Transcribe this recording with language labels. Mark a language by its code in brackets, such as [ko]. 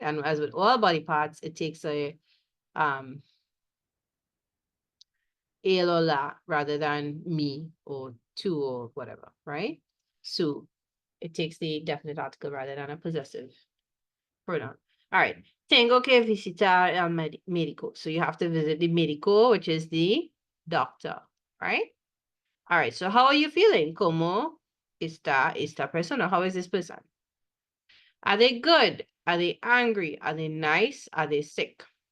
[en] And as with all body parts, it takes a él or la rather than me or tú or whatever, right? So it takes the definite article rather than a possessive pronoun. All right. [es] Tengo que visitar al médico. [en] So you have to visit the médico, which is the doctor, right? All right. So how are you feeling? [es] ¿Cómo está esta persona? [en] How is this person? Are they good? Are they angry? Are they nice? Are they sick?